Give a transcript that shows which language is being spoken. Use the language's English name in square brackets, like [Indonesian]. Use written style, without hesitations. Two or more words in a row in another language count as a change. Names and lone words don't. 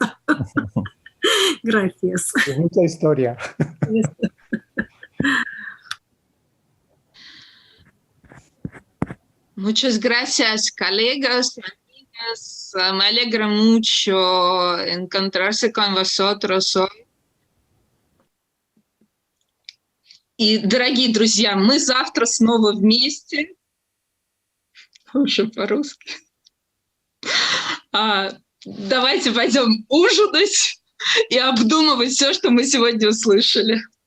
[Spanish] Gracias. Es mucha historia. Muchas gracias, colegas, amigas. Me alegra mucho encontrarse con vosotros hoy. [Russian] И, дорогие друзья, мы завтра снова вместе. Уже по-русски. Давайте пойдем ужинать и обдумывать все, что мы сегодня услышали.